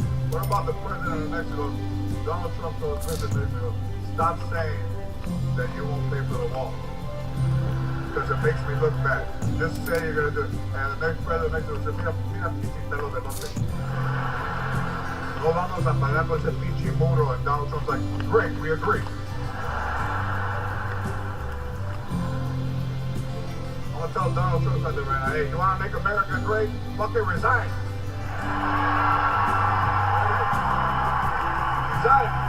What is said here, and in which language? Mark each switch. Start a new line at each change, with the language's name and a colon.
English: What about the president of Mexico? Donald Trump told the president of Mexico, stop saying that you won't pay for the wall. Because it makes me look bad. Just say you're going to do it. And the next president of Mexico said,
Spanish: mira, pinche pelo de lote. No vamos a pagar por ese pinche muro.
English: And Donald Trump's like, great, we agree. I'm going to tell Donald Trump something right now. Hey, you want to make America great? Fucking resign. Resign.